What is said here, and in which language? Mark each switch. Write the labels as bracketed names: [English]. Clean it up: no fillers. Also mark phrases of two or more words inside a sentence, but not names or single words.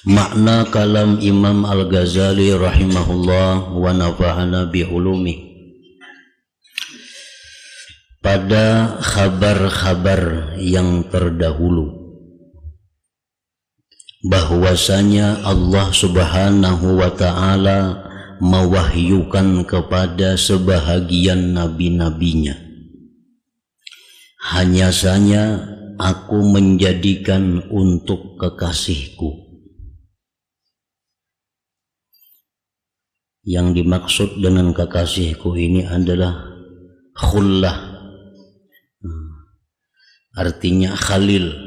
[Indonesian] Makna kalam Imam al-Ghazali [Arabic] رحمه الله ونفعنا بعلومه. [Indonesian] Pada khabar-khabar yang terdahulu, bahwasanya Allah [Arabic] سبحانه وتعالى [Indonesian] mewahyukan kepada sebahagian nabi-nabinya, hanya saja aku menjadikan untuk kekasihku. Yang dimaksud dengan kekasihku ini adalah khullah, artinya khalil.